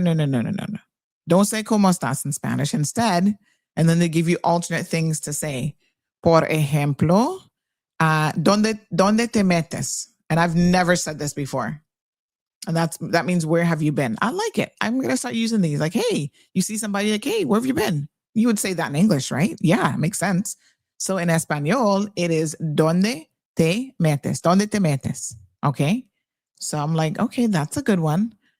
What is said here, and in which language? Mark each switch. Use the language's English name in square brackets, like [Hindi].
[English] Don't say [Spanish] ¿cómo estás [English] in Spanish instead. And then they give you alternate things to say. [Spanish] Por ejemplo, ¿dónde te metes? [English] And I've never said this before. And that means where have you been? I like it. I'm going to start using these. Like, hey, you see somebody like, hey, where have you been? You would say that in English, right? Yeah, makes sense. So in Espanol, it is [Spanish] ¿dónde te metes? ¿Dónde te metes? [English] Okay. So I'm like, okay, that's a good one.